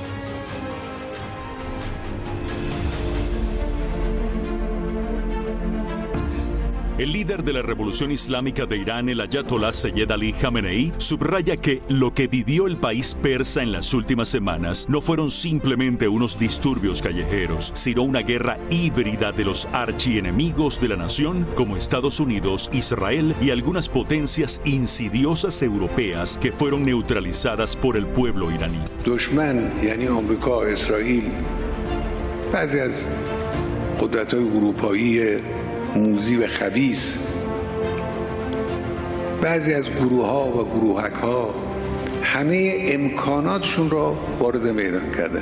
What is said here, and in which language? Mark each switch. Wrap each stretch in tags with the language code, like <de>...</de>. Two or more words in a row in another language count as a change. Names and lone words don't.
<es>El líder de la Revolución Islámica de Irán, el ayatolá Sayyed Ali Khamenei, subraya que lo que vivió el país persa en las últimas semanas no fueron simplemente unos disturbios callejeros, sino una guerra híbrida de los archienemigos de la nación, como Estados Unidos, Israel y algunas potencias insidiosas europeas que fueron neutralizadas por el pueblo iraní.</es> <fa>دشمن یعنی آمریکا، اسرائیل، بعضی از قدرت‌های اروپایی موذی و خبیث، بعضی از گروه‌ها و گروهک‌ها همه امکاناتشون را وارد میدان کردن.</fa>